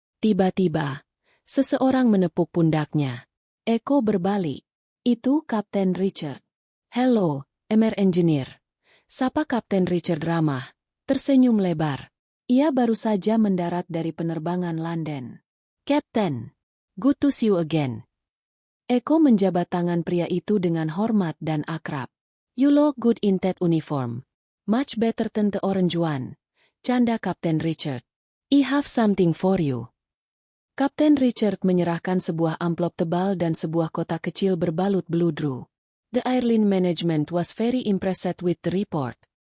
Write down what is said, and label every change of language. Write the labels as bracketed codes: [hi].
[id] Tiba-tiba, seseorang menepuk pundaknya. Eko berbalik. Itu Kapten Richard. [en] "Hello, MR Engineer," [id] sapa Kapten Richard ramah, tersenyum lebar. Ia baru saja mendarat dari penerbangan London. [en] "Captain, good to see you again." [id] Eko menjabat tangan pria itu dengan hormat dan akrab. [en] "You look good in that uniform. Much better than the orange one," [id] canda Kapten Richard. [en] "I have something for you." [id] Kapten Richard menyerahkan sebuah amplop tebal dan sebuah kotak kecil berbalut beludru. [en] "The airline management was very impressed with the report.